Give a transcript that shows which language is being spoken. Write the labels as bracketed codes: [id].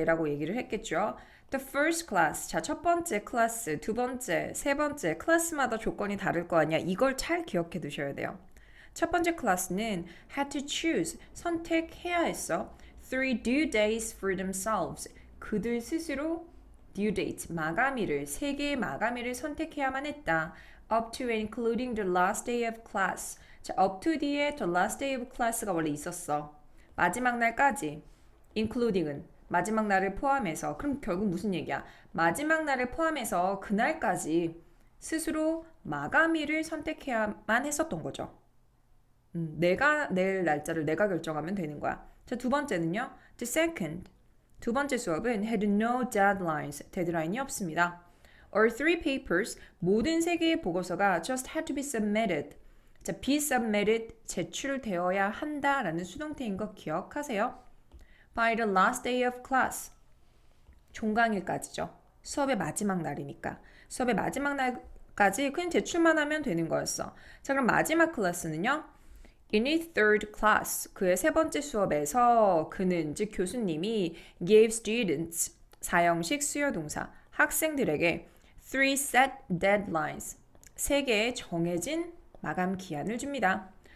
[ko] 내라고 얘기를 했겠죠. [en] The first class, [ko] 자, 첫 번째 클래스, 두 번째, 세 번째, 클래스마다 조건이 다를 거 아니야. 이걸 잘 기억해 두셔야 돼요. 첫 번째 클래스는 [en] had to choose, [ko] 선택해야 했어. [en] Three due days for themselves, [ko] 그들 스스로 due date, 마감일을, 세 개의 마감일을 선택해야만 했다. [en] Up to and including the last day of class. [ko] 자, up to 뒤에 the last day of class가 원래 있었어. 마지막 날까지. including은 마지막 날을 포함해서. 그럼 결국 무슨 얘기야? 마지막 날을 포함해서 그날까지 스스로 마감일을 선택해야만 했었던 거죠. 내가 낼 날짜를 내가 결정하면 되는 거야. 자, 두 번째는요. [en] The second. [ko] 두 번째 수업은 [en] had no deadlines. [ko] 데드라인이 없습니다. [en] Or three papers. [ko] 모든 세 개의 보고서가 [en] just had to be submitted. [ko] 자, be submitted. 제출되어야 한다라는 수동태인 거 기억하세요. [en] By the last day of class. [ko] 종강일까지죠. 수업의 마지막 날이니까. 수업의 마지막 날까지 그냥 제출만 하면 되는 거였어. 자, 그럼 마지막 클래스는요. [en] In his third class, [ko] 그의 세 번째 수업에서 그는, 즉 교수님이 [en] gave students, [ko] 사형식 수요동사, 학생들에게 [en] three set deadlines, [ko] 세 개의 정해진 마감 기한을 줍니다.